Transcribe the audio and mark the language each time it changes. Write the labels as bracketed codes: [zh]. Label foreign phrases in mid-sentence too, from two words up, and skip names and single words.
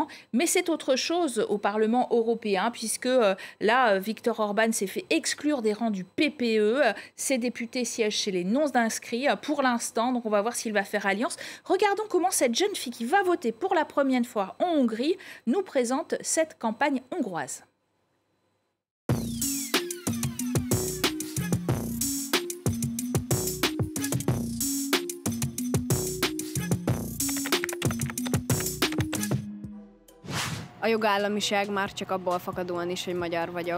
[fr] Mais c'est autre chose au Parlement européen, puisque là, Viktor Orban s'est fait exclure des rangs du PPE. Ses députés siègent chez les non-inscrits pour l'instant, donc on va voir s'il va faire alliance. Regardons comment cette jeune fille qui va voter pour la première fois en Hongrie nous présente cette campagne hongroise. [hu] A jogállamiság már csak abból fakadóan is, hogy magyar vagyok.